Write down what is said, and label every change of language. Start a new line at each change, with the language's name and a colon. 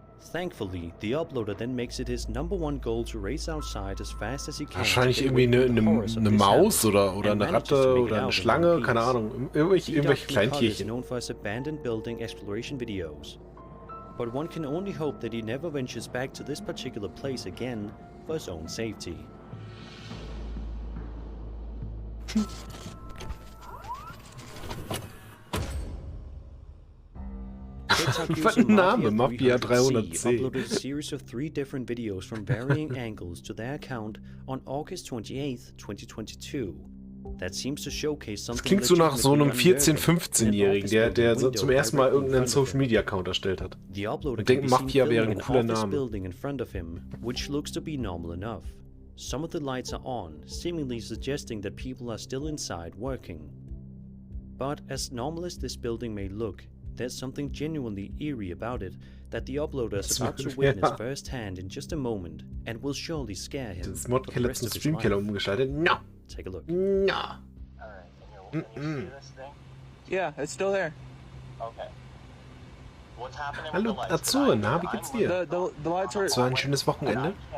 English: Thankfully, the uploader then makes it his #1 goal to race outside as fast as he can.
German: Wahrscheinlich irgendwie eine Maus oder eine Ratte oder eine Schlange, keine Ahnung. Irgendwelche Kleintierchen.
English: Known for his abandoned building exploration videos. But one can only hope that he never ventures back to this particular place again for his own safety.
German: Was ein Name, Mafia 310.
English: Uploaded a series of 3 different videos from varying angles to their account on August 28th, 2022. That seems to showcase something.
German: Das klingt so nach so einem 14-, 15-Jährigen, der so zum ersten Mal irgendeinen Social-Media-Account erstellt hat. Und denkt, Mafia wäre ein cooler Name.
English: Building in front of him, which looks to be normal enough. Some of the lights are on, seemingly suggesting that people are still inside working. But as normal as this building may look, there's something genuinely eerie about it that the uploader is about to witness firsthand in just a moment and will surely scare him.
German: Das Modkiller zum Streamkiller umgeschaltet.
English: No! Take a look. No! Yeah, it's still there. Okay. What's happening?
German: Hallo Azur, na, wie geht's dir?
English: The lights are...
German: So ein schönes Wochenende?